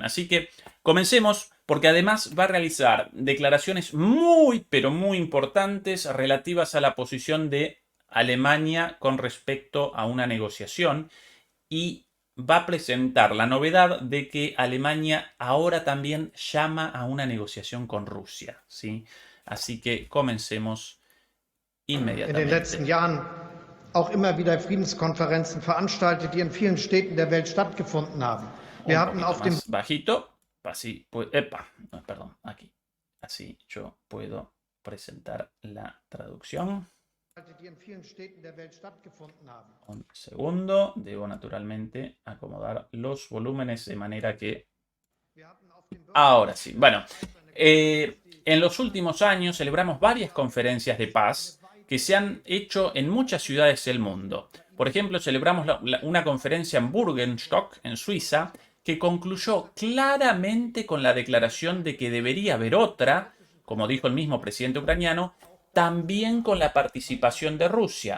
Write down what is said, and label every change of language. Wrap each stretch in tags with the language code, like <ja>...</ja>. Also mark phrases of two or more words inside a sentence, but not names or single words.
<es>Así que comencemos, porque además va a realizar declaraciones muy, pero muy importantes relativas a la posición de Alemania con respecto a una negociación, y va a presentar la novedad de que Alemania ahora también llama a una negociación con Rusia, ¿sí? Así que comencemos inmediatamente.</es> <de>In den letzten Jahren auch immer wieder Friedenskonferenzen veranstaltet, die in vielen Städten der Welt stattgefunden haben. Wir hatten auf dem</de> <es>bajito, así, perdón, aquí. Así yo puedo presentar la traducción.</es> <de>die in vielen Städten der Welt stattgefunden haben.</de> <es>Un segundo, debo naturalmente acomodar los volúmenes de manera que... Ahora sí, bueno, en los últimos años celebramos varias conferencias de paz que se han hecho en muchas ciudades del mundo. Por ejemplo, celebramos una conferencia en Burgenstock, en Suiza, que concluyó claramente con la declaración de que debería haber otra, como dijo el mismo presidente ucraniano, también con la participación de Rusia.</es>